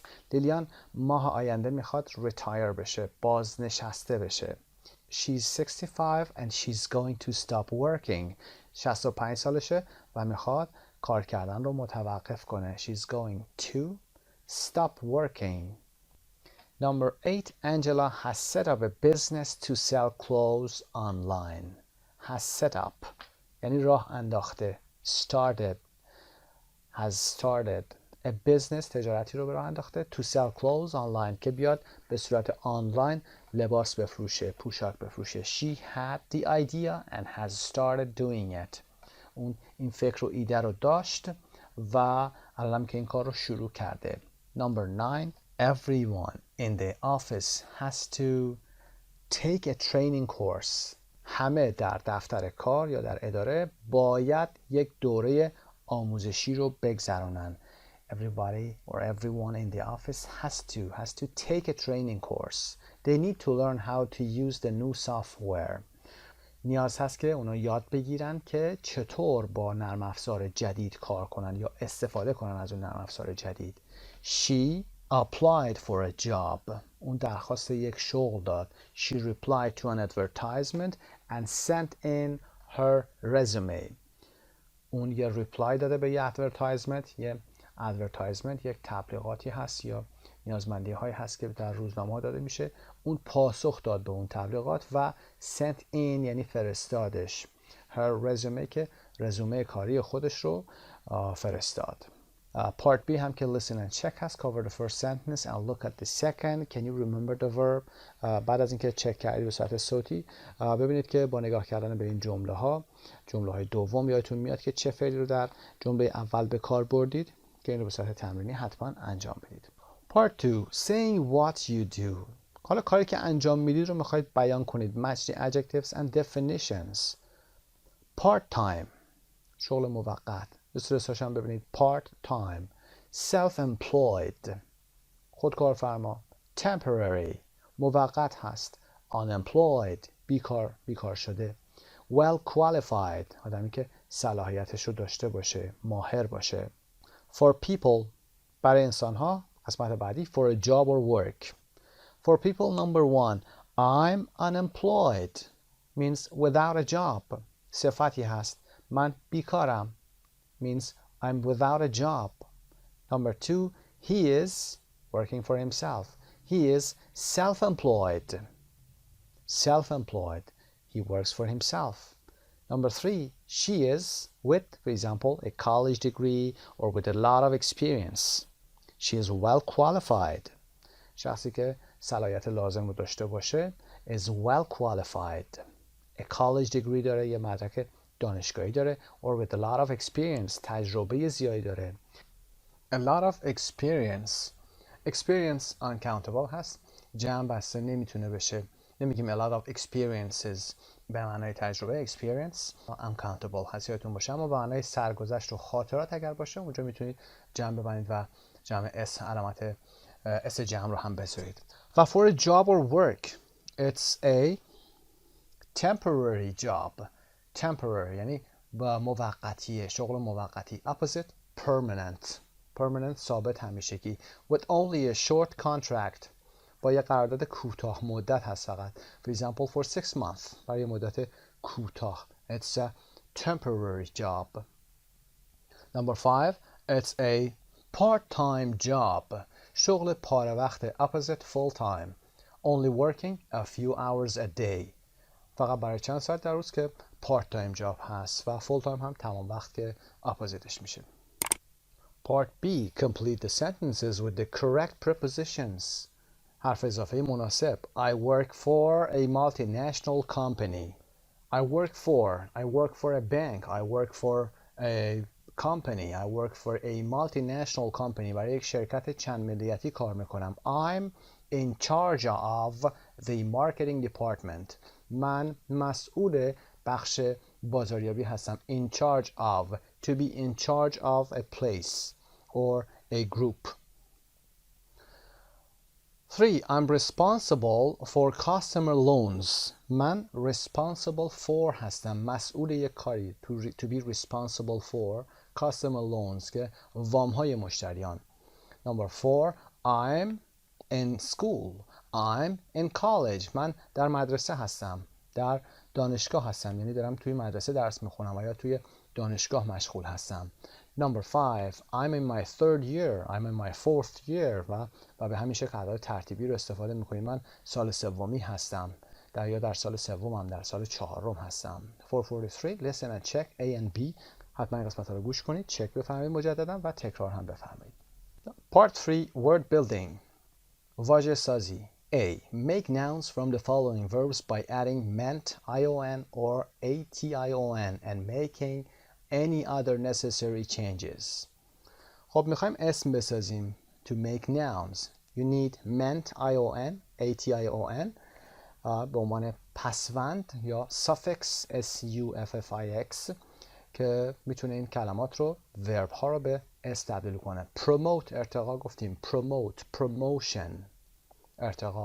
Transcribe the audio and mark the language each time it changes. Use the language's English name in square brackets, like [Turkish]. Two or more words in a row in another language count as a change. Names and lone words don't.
[Persian] لیلیان ماه آینده میخواد retire بشه، بازنشسته بشه. [English] She's 65 and she's going to stop working. [Persian] 65 سالشه و میخواد کار کردن رو متوقف کنه. [English] She's going to stop working. Number 8, Angela has set up a business to sell clothes online. Has set up [Persian] یعنی راه انداخته. [English] Started has started a business [Persian] تجارتی رو به راه انداخته [English] to sell clothes online [Persian] که بیاد به صورت آنلاین لباس بفروشه، پوشاک بفروشه. [English] She had the idea and has started doing it. [Persian] اون این فکر و ایده رو داشت و الان که این کار رو شروع کرده. [English] Number 9, everyone in the office has to take a training course. [Persian] همه در دفتر کار یا در اداره باید یک دوره آموزشی رو بگذرونن. [English] Everybody or everyone in the office has to take a training course. They need to learn how to use the new software. [Persian] نیاز هست که اونا یاد بگیرن که چطور با نرم افزار جدید کار کنن یا استفاده کنن از اون نرم افزار جدید. [English] She applied for a job. [Persian] اون درخواست یک شغل داد. [English] She replied to an advertisement and sent in her resume. [Persian] اون یه ریپلای داده به یه ادورتایزمنت یک تبلیغاتی هست یا نیازمندی هایی هست که در روزنامه داده میشه. اون پاسخ داد به اون تبلیغات و [English] sent in [Persian] یعنی فرستادش. [English] her resume [Persian] که رزومه کاری خودش رو فرستاد. [English] Part B [Persian] هم که [English] listen and check هست. Cover the first sentence and look at the second. Can you remember the verb? [Persian] بعد از اینکه چک کردید به صورت صوتی ببینید که با نگاه کردن به این جمله های دوم یادتون میاد که چه فعلی رو در جمله اول به کار بردید که این رو به صورت تمرینی حتما انجام بدید. [English] Part 2, saying what you do. [Persian] حالا کاری که انجام میدید رو میخواید بیان کنید. [English] Match the adjectives and definitions. Part time [Persian] شغل موقت. استرساش هم ببینید. [English] part time. self-employed خودکارفرما. [Persian] temporary موقت هست. unemployed بیکار شده. [English] well qualified [Persian] آدمی که صلاحیتش رو داشته باشه، ماهر باشه. [English] for people [Persian] برای انسان ها. قسمت بعدی [English] for a job or work. for people number 1, I'm unemployed means without a job. [Persian] صفتی هست. من بیکارم [English] means I'm without a job. Number 2, he is working for himself. He is self-employed. Self-employed. He works for himself. Number 3, she is with, for example, a college degree or with a lot of experience. She is well qualified. [Persian] شخصی که صلاحیت لازم رو داشته باشه [English] is well qualified. A college degree [Persian] داره، یه مدرک دانشگاهی داره [English] or with a lot of experience [Persian] تجربه زیادی داره. [English] A lot of experience. Experience uncountable هست. [Persian] جمع بسته نمیتونه بشه. نمیگیم [English] a lot of experiences [Persian] به معنای تجربه. [English] experience uncountable [Persian] هست یادتون باشه. اما به معنای سرگذشت و خاطرات اگر باشه اونجا میتونید جمع ببندید و جمع s علامت s جمع رو هم بذارید. [English] و for a job or work it's a temporary job. [Persian] temporary یعنی با موقتیه، شغل موقتی. [English] opposite permanent. permanent [Persian] ثابت همیشگی. [English] with only a short contract [Persian] با یه قرارداد کوتاه مدت هست فقط. [English] for example for 6 months [Persian] برای مدت کوتاه. [English] it's a temporary job. number 5 it's a part-time job. [Persian] شغل پاره وقت. [English] opposite full-time. only working a few hours a day. [Persian] فقط برای چند ساعت در روز که [English] part time job [Persian] هست و [English] full time [Persian] هم تمام وقت که اپوزیتش میشه. [English] Part B complete the sentences with the correct prepositions. [Persian] حرف اضافه مناسب. [English] I work for a multinational company. I work for a bank. I work for a company. I work for a multinational company. [Persian] برای یک شرکت چند ملیتی کار میکنم. [English] I'm in charge of the marketing department. [Persian] من مسئول بخش بازاریابی هستم. [English] in charge of. to be in charge of a place or a group. 3. I'm responsible for customer loans. [Persian] من [English] responsible for [Persian] هستم. مسئول یک کاری. [English] to be responsible for customer loans [Persian] که وام های مشتریان. [English] Number 4. I'm in school. I'm in college. [Persian] من در مدرسه هستم. در دانشگاه هستم. یعنی دارم توی مدرسه درس میخونم و یا توی دانشگاه مشغول هستم. [English] Number 5. I'm in my third year. I'm in my fourth year. [Persian] و به همین شکل اعداد ترتیبی رو استفاده میکنیم. من سال سومی هستم. در سال سومم در سال چهارم هستم. 443. [English] Listen and check A and B. [Persian] حتما این قسمت رو گوش کنید. چک بفرمایید مجددا و تکرار هم بفرمایید. [English] Part 3. Word building. [Persian] واژه سازی. [English] A. Make nouns from the following verbs by adding ment, ion, or ation and making any other necessary changes. [Persian] خب میخوایم اسم بسازیم. [English] To make nouns you need ment, ion, [Persian] ation به عنوان پسوند یا [English] suffix suffix [Persian] که میتونه این کلمات رو verb ها رو به اس تبدیل کنه. promote ارتقا گفتیم. [English] promote promotion [Persian] ارتقا.